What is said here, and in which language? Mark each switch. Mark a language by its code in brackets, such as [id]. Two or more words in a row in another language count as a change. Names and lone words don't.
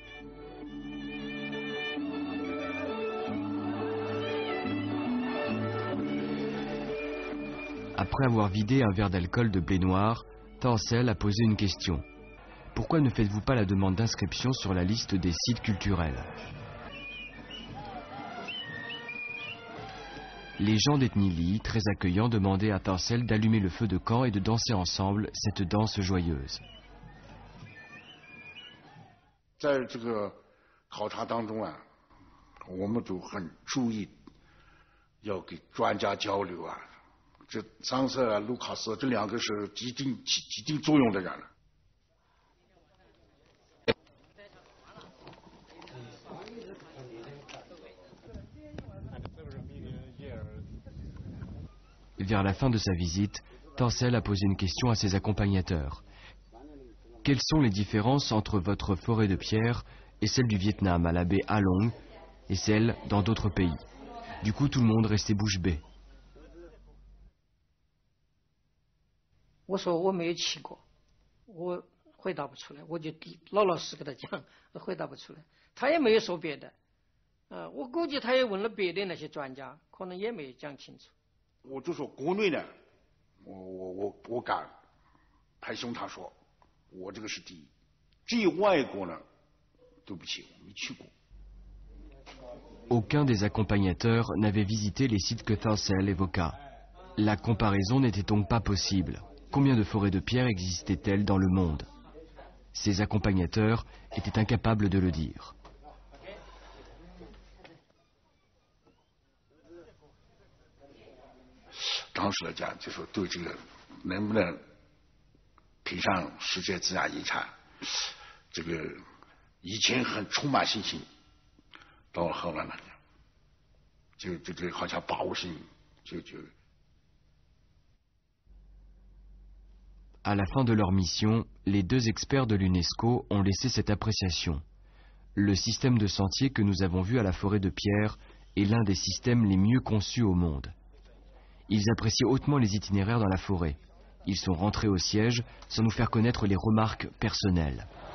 [fr] Après avoir vidé un verre d'alcool de blé noir, Thurcell a posé une question. Pourquoi ne faites-vous pas la demande d'inscription sur la liste des sites culturels ? Les gens d'Ethnili, très accueillants, demandaient à Thurcell d'allumer le feu de camp et de danser ensemble cette danse joyeuse. [zh] 在这个考察当中啊，我们都很注意要给专家交流啊。这桑瑟啊、卢卡斯这两个是起定作用的人了。 [fr] Vers la fin de sa visite, Thurcell a posé une question à ses accompagnateurs. Quelles sont les différences entre votre forêt de pierre et celle du Vietnam à la baie Ha Long et celle dans d'autres pays? Du coup, tout le monde restait bouche bée. [zh] 我说我没有去过，我回答不出来，我就老老实跟他讲，回答不出来。他也没有说别的，我估计他也问了别的那些专家，可能也没有讲清楚。我就说国内呢，我敢拍胸膛说，我这个是第一。至于外国呢，对不起，我没去过。 [fr] Aucun des accompagnateurs n'avait visité les sites que Thurcell évoqua. La comparaison n'était donc pas possible. Combien de forêts de pierre existaient-elles dans le monde? Ses accompagnateurs étaient incapables de le dire. [zh] 当时来讲，就说对这个能不能评上世界自然遗产，这个以前很充满信心，到了后来呢，就好像把握性就。 [fr] À la fin de leur mission, les 2 experts de l'UNESCO ont laissé cette appréciation. Le système de sentier que nous avons vu à la forêt de Pierre est l'un des systèmes les mieux conçus au monde. Ils apprécient hautement les itinéraires dans la forêt. Ils sont rentrés au siège sans nous faire connaître les remarques personnelles.